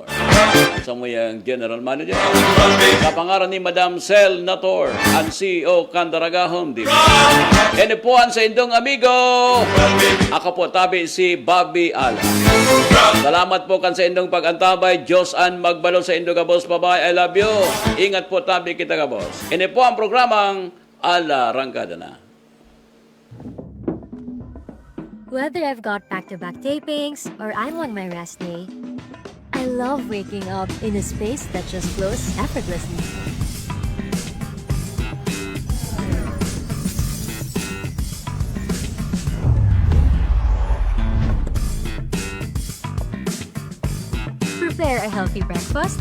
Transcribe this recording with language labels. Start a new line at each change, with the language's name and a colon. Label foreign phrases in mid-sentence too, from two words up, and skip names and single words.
Bikol: Sa muyang
English: General Manager.
Bikol: Kapangaran ni Madam Sel Nator, ang CEO Candaraga Home Depot. Yan po ang sa indong amigo. Ako po tabi si Bobby Ala. Salamat po kan sa indong pag-antabay. Diyos ang magbalon sa indong kabos.
English: Bye-bye. I love you.
Bikol: Ingat po tabi kita kabos. Yan po ang programang Ala Rangkada na.
English: Whether I've got back-to-back tapings or I'm on my rest day, I love waking up in a space that just flows effortlessly. Prepare a healthy breakfast?